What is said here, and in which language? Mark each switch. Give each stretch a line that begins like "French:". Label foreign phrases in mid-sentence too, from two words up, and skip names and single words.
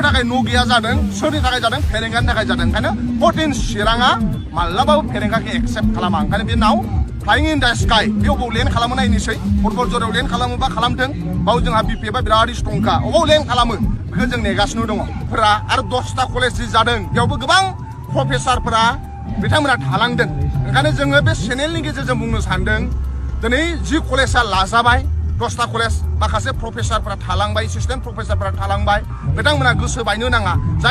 Bodo: थाखाय न' गैया जादों सोरनि थाखाय जादों फेरेंगानि थाखाय जादों ओंखायनो 14 चिराङा मालाबाबो फेरेंगाखौ एक्सेप्ट खालामा ओंखायनो बे
English: now flying in the sky
Bodo: बेयाव लेन्ड खालामो नायनोसै पर्बतजरायाव लेन्ड खालामोबा खालामथों बाव जोंहा बिपिएफआ बिराद स्ट्रंखा अबाव लेन्ड खालामो बेखौ जों नेगासिनो दङ फोरा आरो 10टा कलेज जादों बेयावबो गोबां प्रफेसारफोरा बिथांमोना थालांदों ओंखायनो जोङो बे चेनेलनि गेजेरजों बुंनो सानदों दिनै जि कलेजआ लाजाबाय 10टा कलेज माखासे प्रफेसारफोरा थालांबाय एसिस्टेन्ट प्रफेसारफोरा थालांबाय बिथांमोना गोसो बायनो नाङा जाय